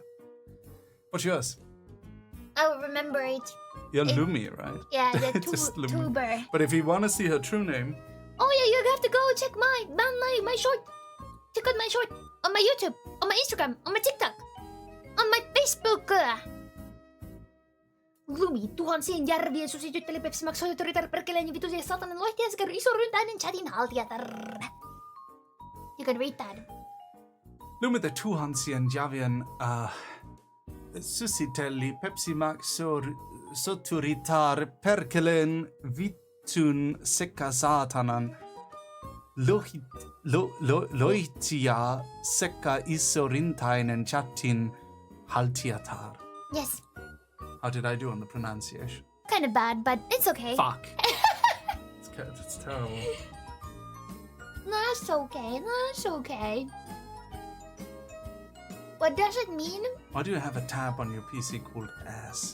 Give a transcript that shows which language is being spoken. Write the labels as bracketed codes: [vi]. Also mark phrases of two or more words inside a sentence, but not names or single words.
[en] What's yours? I will remember it. You're Lumi, right? Yeah, the tuber. But if you want to see her true name... Oh yeah, you have to go check my short. Check out my short on my YouTube, on my Instagram, on my TikTok, on my Facebook. [fi] Lumi, tuhansien järvien susitytteli Pepsi Max hoitoritar perkeleen vituisia satanan loihtia sekä isoryntäinen chatin haltijatar. [en] You can read that. [fi] Lumi the tuhansien järvien susitelli Pepsi Max soturitar perkeleen vitun sekä saatanan loihtia sekä isorintainen chatin haltiatar. [en] Yes. How did I do on the pronunciation? Kind of bad, but it's okay. Fuck. It's terrible. That's okay. What does it mean? Why do you have a tab on your PC called ass?